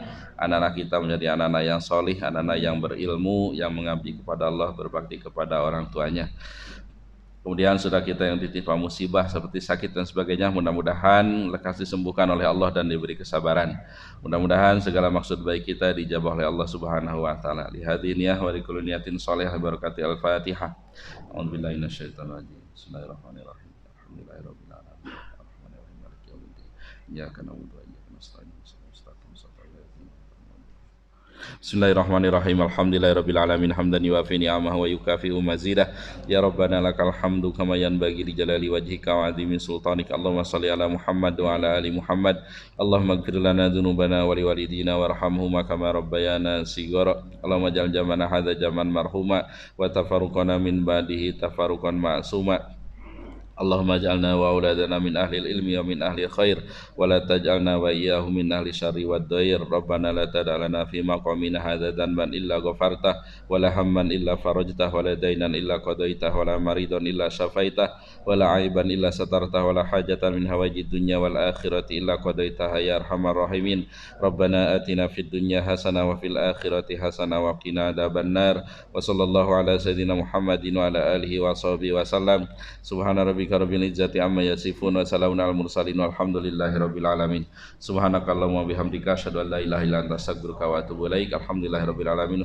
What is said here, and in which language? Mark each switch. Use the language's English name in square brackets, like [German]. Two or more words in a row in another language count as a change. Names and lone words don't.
[Indonesian] Anak-anak kita menjadi anak-anak yang solih, anak-anak yang berilmu, yang mengabdi kepada Allah, berbakti kepada orang tuanya. Kemudian saudara kita yang ditimpa musibah seperti sakit dan sebagainya, mudah-mudahan lekas disembuhkan oleh Allah dan diberi kesabaran. Mudah-mudahan segala maksud baik kita dijabah oleh Allah [Arabic] سبحانه وتعالى. لهذه النية ولكل نية صالحة بركة الفاتحة. أعوذ بالله من الشيطان الرجيم. بسم الله الرحمن الرحيم. الحمد لله رب العالمين. الرحمن الرحيم. مالك يوم الدين. إياك نعبد وإياك نستعين. بسم الله الرحمن الرحيم. الحمد لله رب العالمين حمدا يوافي نعمه ويكافئ مزيده. يا ربنا لك الحمد كما ينبغي لجلال وجهك وعظيم سلطانك. اللهم صل على محمد وعلى آل محمد. اللهم اغفر لنا ذنوبنا ولوالدينا وارحمهما كما ربيانا صغارا. اللهم اجعل جمعنا هذا جمعا مرحوما وتفرقنا من بعده تفرقا معصوما. اللهم اجعلنا وأولادنا من أهل العلم ومن أهل الخير ولا تجعلنا وإياهم من أهل الشر والضير. ربنا لا تدع لنا في مقامنا هذا ذنبا إلا غفرته ولا هما إلا فرجته ولا دينا إلا قضيته ولا مريضا إلا شفيته ولا عيبا إلا سترته ولا حاجة من حوائج الدنيا والآخرة إلا قضيتها يا أرحم الراحمين. ربنا آتنا في الدنيا حسنة وفي الآخرة حسنة وقنا عذاب النار. وصلى الله على سيدنا محمد وعلى آله وصحبه وسلم. سبحان ربك رب العزة عما يصفون وسلام على المرسلين والحمد لله رب العالمين. سبحانك اللهم وبحمدك أشهد أن لا إله إلا أنت أستغفرك وأتوب إليك.